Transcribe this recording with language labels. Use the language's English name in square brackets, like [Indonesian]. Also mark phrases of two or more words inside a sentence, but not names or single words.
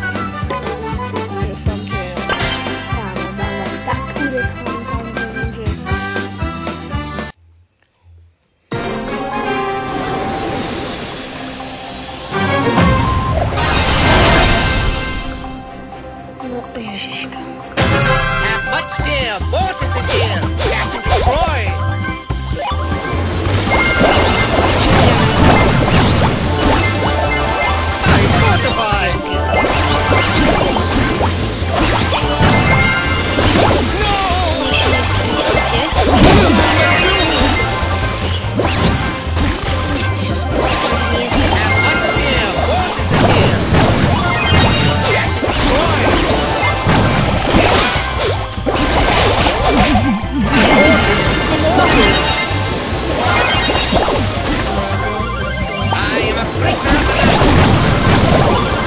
[Slovak] Je fakt, že áno, dávam takú reklamu, že no, ježiška. [English] As much fear, Mortis is here. Dash and destroy. I'm fortified. [Slovak] Myslíte? Keď si myslíte, že som nie som [English] As much fear, Mortis is here. Dash and destroy. I am a creature of the night.